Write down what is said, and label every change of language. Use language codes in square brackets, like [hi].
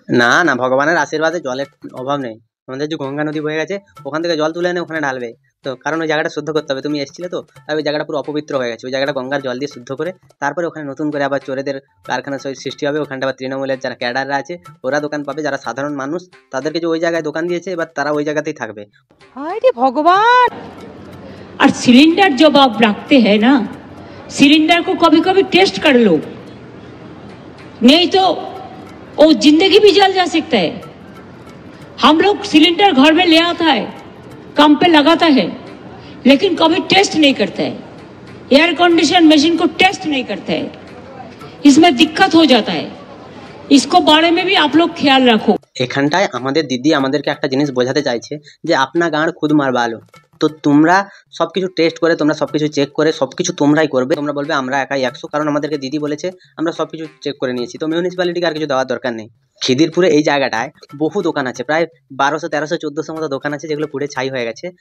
[bn] না না, ভগবানের আশীর্বাদে জলের অভাব নেই। আমাদের যে গঙ্গা নদী বয়ে গেছে, ওখান থেকে জল তুলে এনে ওখানে ঢালবে। তো কারণ ওই জায়গাটা শুদ্ধ করতে হবে। তুমি এসেছিলে তো, তাই ওই জায়গাটা পুরো অপবিত্র হয়ে গেছে। ওই জায়গাটা গঙ্গার জল দিয়ে শুদ্ধ করে তারপরে ওখানে নতুন করে আবার চোরেদের কারখানা সৃষ্টি হবে। ওখানটা আবার তৃণমূলের যারা ক্যাডাররা আছে ওরা দোকান পাবে, যারা সাধারণ মানুষ তাদেরকে যে ওই জায়গায় দোকান দিয়েছে এবার তারা ওই জায়গাতেই থাকবে। [hi] अरे भगवान। और सिलेंडर जब आप रखते हैं ना, सिलेंडर को कभी कभी टेस्ट कर लो, नहीं तो वो जिंदगी भी जल जा सकता है। हम लोग सिलेंडर घर में ले आता है, काम पे लगाता है, लेकिन कभी टेस्ट नहीं करता है। एयर कंडीशन मशीन को टेस्ट नहीं करता है, इसमें दिक्कत हो जाता है। इसको बारे में भी आप लोग ख्याल रखो। [bn] এখানটায় আমাদের দিদি আমাদেরকে একটা জিনিস বোঝাতে চাইছে যে [hi] আপনা গাঁড় খুদ মার [bn] ভালো। তো তোমরা সবকিছু টেস্ট করে, তোমরা সবকিছু চেক করে সবকিছু তোমরাই করবে। তোমরা বলবে আমরা একাই 100, কারণ আমাদেরকে দিদি বলেছে আমরা সবকিছু চেক করে নিয়েছি। তো মিউনিসিপ্যালিটিকে আর কিছু দেওয়ার দরকার নেই। খিদিরপুরে এই জায়গাটায় বহু দোকান আছে, প্রায় 1200, 1300, 1400 মতো দোকান আছে যেগুলো পুড়ে ছাই হয়ে গেছে।